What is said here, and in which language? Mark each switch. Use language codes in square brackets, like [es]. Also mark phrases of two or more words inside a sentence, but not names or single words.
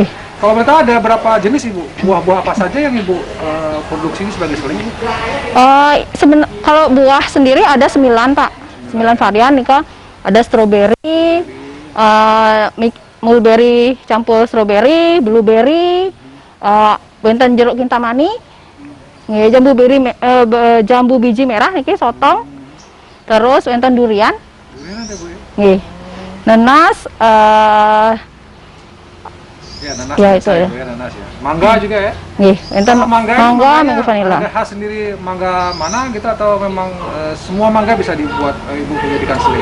[id] Kalau boleh tahu ada berapa jenis Ibu? Buah-buah apa saja yang Ibu produksi ini sebagai selai? Kalau buah sendiri ada 9 Pak, 9 varian nih Kak. Ada strawberry, mulberry campur strawberry, blueberry, benten jeruk kintamani, jambu biji merah niki sotong, terus benten durian, Durian ada Bu ya? Nanas, ya nanas, ya itu ya. Nanas ya. Mangga juga ya? Benten mangga, [en] mango vanilla. [id] Ada khas sendiri mangga mana gitu, atau memang semua mangga bisa dibuat Ibu menjadikan selai?